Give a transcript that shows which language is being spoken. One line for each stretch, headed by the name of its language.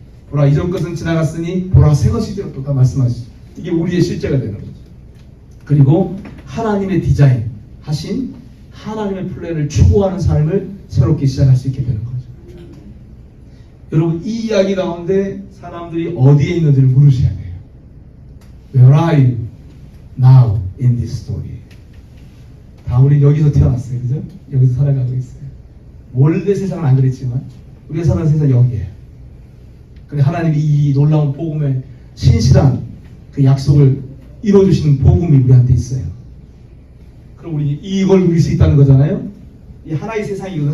Korean: 보라 이전 것은 지나갔으니 보라 새 것이 되었다 말씀하시죠. 이게 우리의 실제가 되는 거죠. 그리고 하나님의 디자인 하신 하나님의 플랜을 추구하는 삶을 새롭게 시작할 수 있게 되는 거죠. 여러분 이 이야기 가운데 사람들이 어디에 있는지를 물으셔야 돼요.
English: Where are you now in this story?
Korean: 다 우리 여기서 태어났어요. 그죠? 여기서 살아가고 있어요. 원래 세상은 안 그랬지만 우리가 사는 세상은 여기에요. 근데 하나님이 이 놀라운 복음의 신실한 그 약속을 이루어주시는 복음이 우리한테 있어요. 그럼 우리 이걸 누릴 수 있다는 거잖아요. 이 하나의 세상이거든.